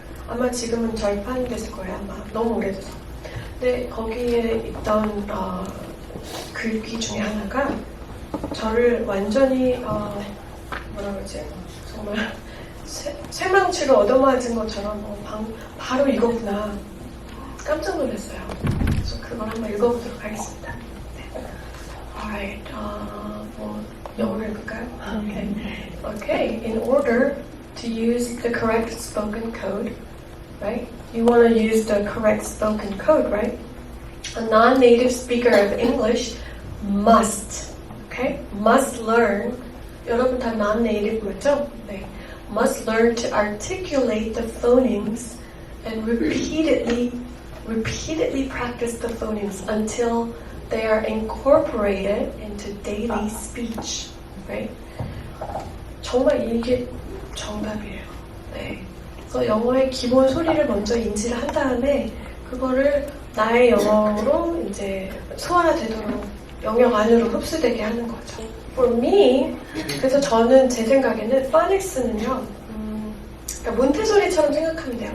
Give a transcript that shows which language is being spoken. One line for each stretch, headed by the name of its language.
Korean: 아마 지금은 절판됐을 거예요. 아마 너무 오래돼서. 근데 거기에 있던 글귀 중에 하나가 저를 완전히 뭐라 그러지? 정말 쇠망치로 얻어맞은 것처럼 바로 이거구나. 깜짝 놀랐어요. 그래서 그걸 한번 읽어보도록 하겠습니다. 네. Alright, 영어로 읽을까요?
English: Okay. In order to use the correct spoken code, right? You want to use the correct spoken code, right? A non-native speaker of English must, okay? Must learn.
Korean: 여러분 다 non-native였죠? 네.
English: Must learn to articulate the phonemes and repeatedly practice the phonemes until they are incorporated into daily speech, right?
Korean: 정말 이게 정답이에요. 네. 그래서 영어의 기본 소리를 먼저 인지를 한 다음에 그거를 나의 영어로 이제 소화되도록 영역 안으로 흡수되게 하는 거죠. For me, 그래서 저는 제 생각에는 Phonics는요, 그러니까 몬테소리처럼 생각하면 돼요.